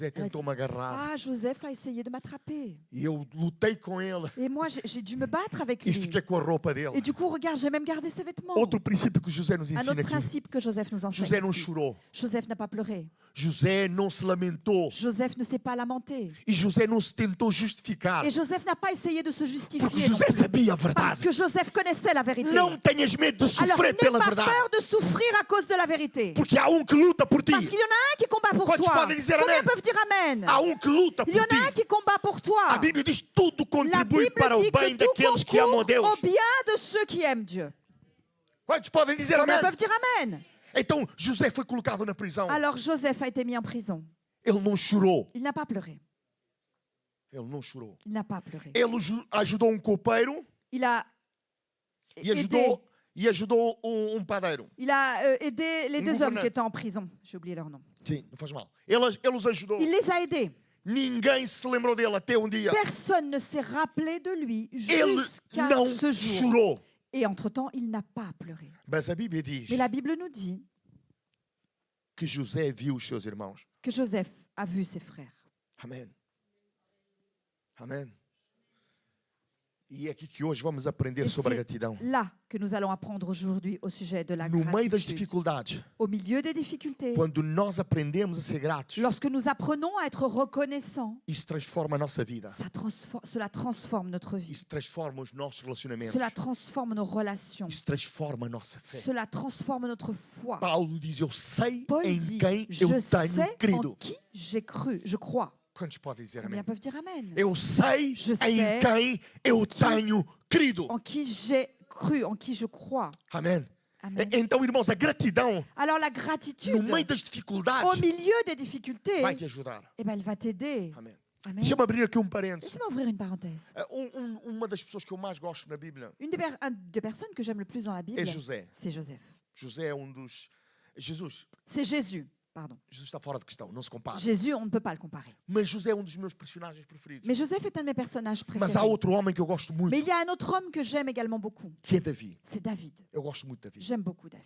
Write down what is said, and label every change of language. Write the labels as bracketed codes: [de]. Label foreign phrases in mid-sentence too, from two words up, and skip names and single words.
[pt] ela tentou [fr] dit, [pt] me agarrar. [fr] ah, Joseph a essayé de m'attraper. [pt] E eu lutei com ele. [fr] Et moi, j'ai dû me battre avec [pt] E [fr] lui. [pt] fiquei com a roupa dele. [fr] Et du coup, regarde, j'ai même gardé ses vêtements. [pt] Outro princípio que José nos [fr] Un [pt] ensina [fr] autre [pt] aqui. [fr] principe que Joseph nous enseigne [pt] José não [fr] ici. [pt] chorou. [fr] Joseph n'a pas pleuré. [pt] José não se lamentou. [fr] Joseph ne s'est pas lamenté. [pt] E José não se tentou justificar. [fr] Et Joseph n'a pas essayé de se [pt] Porque [fr] justifier non [pt] José [fr] plus. [pt] sabia a [fr] Parce [pt] verdade. [fr] que Joseph connaissait la vérité. [pt] Não tenhas medo de [fr] Alors [pt] sofrer [fr] n'aie [pt] pela [fr] pas [pt] verdade. [fr] peur de souffrir à cause de la vérité. [pt] Porque há que luta por ti. [fr] Parce qu'il y en a un qui combat pour [pt] Quantos [fr] toi. [pt] podem dizer [fr] Combien [pt] amen? [fr] peuvent dire Amen? [pt] Há que luta [fr] Il y en [pt] por [fr] a un [pt] ti. [fr] qui combat pour toi. [pt] A Bíblia diz tudo [fr] La [pt] contribui [fr] Bible [pt] para o [fr] dit [pt] bem [fr] que tout [pt] daqueles que amam a [fr] concourt [pt] Deus. [fr] au bien de ceux qui aiment Dieu. [pt] Quantos podem dizer [fr] Combien [pt] amém? [fr] peuvent dire Amen? [pt] Então José foi colocado na prisão. [fr] Alors Joseph a été mis en prison. [pt] Ele não chorou. [fr] Il n'a pas pleuré. [pt] Ele não chorou. [fr] Il n'a pas pleuré. [pt] Ele ajudou copeiro [fr] Il a [pt] e [fr] aidé, [pt] ajudou padeiro. [fr] il a aidé les deux hommes gouverneur. qui étaient en prison. J'ai oublié leur nom. [pt] Sim, não faz mal. Ele os ajudou. [fr] Il les a aidés. [pt] Ninguém se lembrou dele até dia. [fr] Personne ne s'est rappelé de lui [pt] Ele [fr] jusqu'à [pt] não [fr] ce jour. [pt] chorou. [fr] Et entre-temps, il n'a pas pleuré. [pt] Mas a Bíblia diz [fr] Mais la Bible nous dit [pt] que José viu os seus irmãos. [fr] que Joseph a vu ses frères. [pt] Amém. Amém. E é aqui que hoje vamos aprender [fr] Et [pt] sobre a [fr] c'est [pt] gratidão. [fr] là que nous allons apprendre aujourd'hui au sujet de la [pt] No meio das [fr] gratitude. [pt] dificuldades, [fr] Au milieu des difficultés, [pt] quando nós aprendemos a ser gratos, [fr] lorsque nous apprenons à être reconnaissants, [pt] isso transforma a nossa vida. [fr] cela transforme notre vie. [pt] Isso transforma os nossos relacionamentos. [fr] Cela transforme nos relations. [pt] Isso transforma a nossa fé. [fr] Cela transforme notre foi. [pt] Paulo diz: Eu sei [fr] Paul [pt] em [fr] dit, [pt] quem [fr] je [pt] eu [fr] sais [pt] tenho [fr] en [pt] crido. [fr] qui j'ai cru, je crois. [pt] Quantos podem dizer [fr] Combien [pt] amém? [fr] peuvent dire Amen? [pt] Eu sei [fr] Je [pt] em [fr] sais [pt] quem eu tenho crido. [fr] En qui j'ai cru, en qui je crois. [pt] Amém. [fr] Amen. [pt] Então, irmãos, a gratidão [fr] Alors la [pt] no [fr] gratitude, [pt] meio das [fr] au [pt] dificuldades [fr] milieu des difficultés, [pt] vai te ajudar. [fr] eh ben, elle va t'aider. [pt] Amém. [fr] Amen. [pt] Deixa-me abrir aqui parênteses. [fr] Laissez-moi ouvrir une parenthèse. [pt] Uma das pessoas que eu mais gosto na Bíblia [fr] Un des personnes que j'aime le plus dans la Bible, [pt] é José. [fr] c'est Joseph. [pt] José é dos... Jesus. [fr] C'est Jésus, pardon. [pt] Jesus está fora de questão, não se compara. [fr] Jésus, on ne peut pas le comparer. [pt] Mas José é dos meus personagens preferidos. [fr] Mais Joseph est un de mes personnages [pt] Mas há [fr] préférés. [pt] outro homem que eu gosto muito, [fr] Mais il y a un autre homme que j'aime également beaucoup. [pt] que é Davi. [fr] C'est David. [pt] Eu gosto muito de Davi. [fr] J'aime beaucoup David.